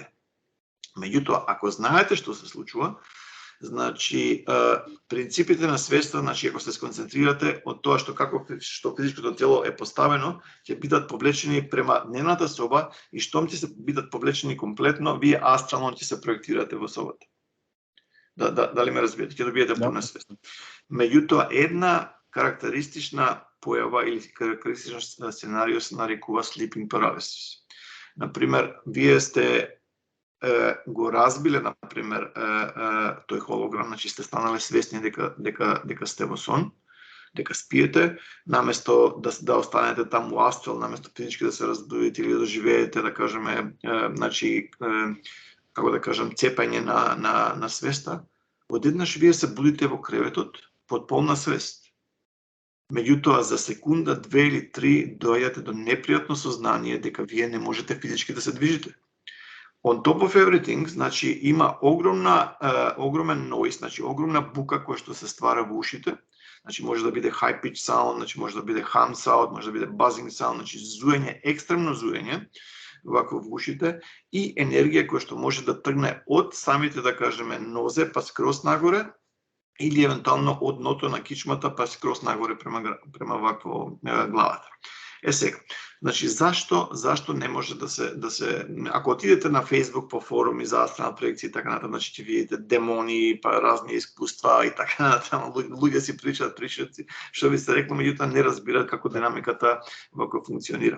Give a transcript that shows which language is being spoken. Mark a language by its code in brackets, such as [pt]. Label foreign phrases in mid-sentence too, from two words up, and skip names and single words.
[mk] Меѓутоа, ако знаете што се случува, значи принципите на свеста, значи ако се сконцентрирате од тоа што физичкото тело е поставено, ќе бидат повлечени према дневната соба и штом ќе се бидат повлечени комплетно, вие астрално ќе се проектирате во собата. Дали ме разбирате? Ќе добиете пуна свест. Меѓутоа, една карактеристична појава или карактеристичен сценарио се нарекува [en] sleeping paralysis. [mk] Например, вие сте го разбиле, например, тој холограм, значи сте станале свесни дека сте во сон, дека спиете, наместо да останете таму у астрал, наместо физички да се разбудите или да живеете, да кажеме, значи, како да кажам, цепање на свеста, одеднаш вие се будите во креветот под полна свест. Меѓутоа, за секунда, 2 или 3 доаѓате до непријатно сознание дека вие не можете физички да се движите. [en] On top of everything, [mk] значи има огромен noise, значи огромна бука која што се ствара во ушите. Значи може да биде [en] high pitch sound, [mk] значи може да биде [en] hum sound, [mk] може да биде [en] buzzing sound, [mk] значи зуење, екстремно зуење вако во ушите и енергија која што може да тргне од самите, да кажеме, нозе па скрос нагоре или евентуално од дното на кичмата па скрос нагоре према вакво главата. Сега, значи зашто не може да се ако отидете на Facebook по форуми за астрална проекција и така натаму, значи ќе видите демони, па разни искуства и така натаму, луѓе си причаат, што би се рекло, меѓутоа не разбираат како динамиката вако функционира.